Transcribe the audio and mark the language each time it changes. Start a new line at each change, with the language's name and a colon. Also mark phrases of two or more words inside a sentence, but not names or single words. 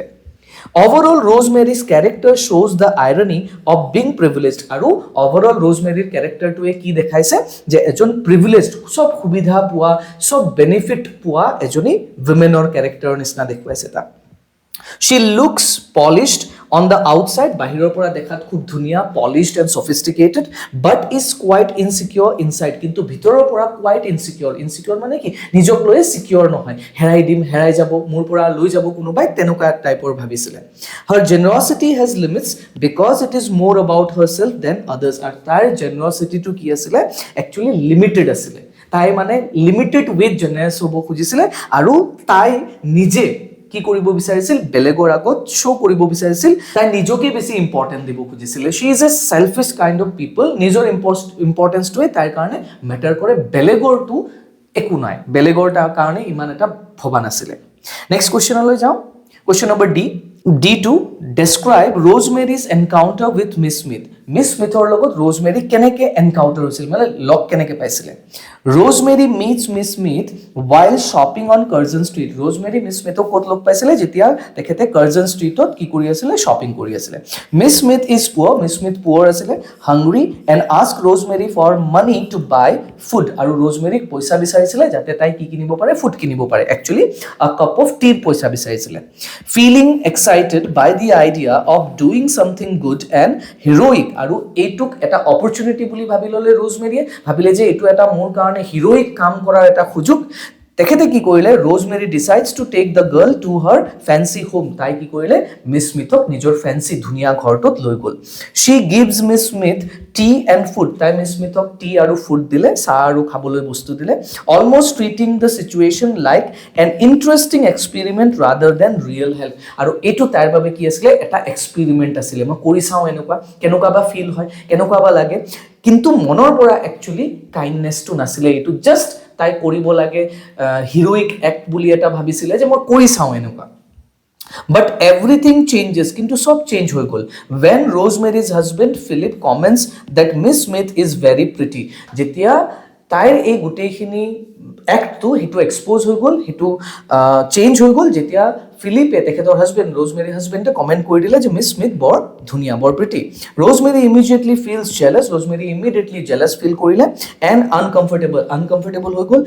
English: Overall, Rosemary's character shows the irony of being privileged.
Assamese: আৰু overall Rosemary's character টোৱে কি দেখাইছে যে এজন privileged, সব সুবিধা পোৱা, সব benefit পোৱা এজনী womenৰ character নিচিনা দেখুৱাইছে তাক।
English: She looks polished on the outside,
Assamese: বাহিৰৰ পৰা দেখাত খুব ধুনীয়া,
English: polished and sophisticated, but is quite insecure inside.
Assamese: কিন্তু ভিতৰৰ পৰা
English: quite insecure.
Assamese: Insecure মানে কি? নিজক লৈ secure নহয়, হেৰাই দিম, হেৰাই যাব, মোৰ পৰা লৈ যাব কোনোবাই, তেনেকুৱা টাইপৰ ভাবিছিলে।
English: Her generosity has limits because it is more about herself than others.
Assamese: আৰু তাৰ generosity টো কি আছিলে?
English: Actually limited
Assamese: আছিলে। তাই মানে
English: limited with generous
Assamese: হ'ব খুজিছিলে, আৰু তাই নিজে কি কৰিব বিচাৰিছিল, বেলেগৰ আগত শ্ব' কৰিব বিচাৰিছিল, তাই নিজকে বেছি ইম্পৰ্টেণ্ট দিব খুজিছিলে।
English: She is a selfish kind of people.
Assamese: নিজৰ ইম্পৰ্টেঞ্চটোৱে তাইৰ কাৰণে মেটাৰ কৰে, বেলেগৰটো একো নাই, বেলেগৰ তাৰ কাৰণে ইমান এটা ভবা নাছিলে।
English: next questionলৈ
Assamese: যাওঁ।
English: question number
Assamese: D2,
English: describe Rosemary's encounter with Miss Smith.
Assamese: Miss Smithৰ লগত Rosemary কেনেকে এনকাউন্টাৰ হৈছিল, মানে লগ কেনেকে পাইছিলে।
English: Rosemary meets Miss Smith while shopping on Curzon Street.
Assamese: Rosemary Miss Smithক ক'ত লগ পাইছিলে, যেতিয়া তেখেতে Curzon Streetত কি কৰি আছিলে, শ্বপিং কৰি আছিলে।
English: Miss Smith is poor. Miss Smith poor আছিলে, hungry and asked Rosemary for money to buy food.
Assamese: আৰু Rosemary পইচা বিচাৰিছিলে যাতে তাই কি কিনিব পাৰে, ফুড কিনিব পাৰে।
English: Actually a cup of tea
Assamese: পইচা বিচাৰিছিলে।
English: Feeling excited by the idea of doing something good and heroic,
Assamese: আৰু এইটোক এটা অপৰচুনিটি বুলি ভাবি ল'লে ৰ'জমেৰীয়ে, ভাবিলে যে এইটো এটা মোৰ কাৰণে হিৰোইক কাম কৰাৰ এটা সুযোগ।
English: তেখেতে কি কৰিলে, Rosemary decides to take the girl to her fancy home.
Assamese: তাই কি কৰিলে, মিছ স্মিথক নিজৰ ফেন্সি ধুনীয়া ঘৰটোত লৈ গ'ল।
English: She gives Miss Smith tea and food.
Assamese: তাই মিছ স্মিথক টি আৰু ফুড দিলে, চাহ আৰু খাবলৈ বস্তু দিলে।
English: Almost treating the situation like an interesting experiment rather than real help.
Assamese: আৰু এইটো তাইৰ বাবে কি আছিলে, এটা এক্সপেৰিমেণ্ট আছিলে, মই কৰি চাওঁ এনেকুৱা, কেনেকুৱা বা ফিল হয়, কেনেকুৱা বা লাগে। কিন্তু মনৰ পৰা একচুৱেলি কাইণ্ডনেছটো নাছিলে, এইটো জাষ্ট তাই কৰিব লাগে
English: heroic act
Assamese: বুলি এটা ভাবিছিলে যে মই কৰি চাওঁ এনেকুৱা।
English: But everything changes,
Assamese: কিন্তু সব চেঞ্জ হৈ গ'ল
English: when Rosemary's husband Philip comments that Miss Smith is very pretty.
Assamese: যেতিয়া তাইৰ এই গোটেইখিনি এক্টটো সেইটো এক্সপ'জ হৈ গ'ল, সেইটো চেঞ্জ হৈ গ'ল যেতিয়া ফিলিপে, তেখেতৰ হাজবেণ্ড, ৰ'জমেৰী হাজবেণ্ডে কমেণ্ট কৰি দিলে যে মিছ স্মিথ বৰ ধুনীয়া, বৰ প্ৰিটি।
English: Rosemary immediately feels jealous.
Assamese: ৰ'জমেৰী ইমিডিয়েটলি
English: jealous feel
Assamese: কৰিলে
English: and uncomfortable
Assamese: হৈ গ'ল।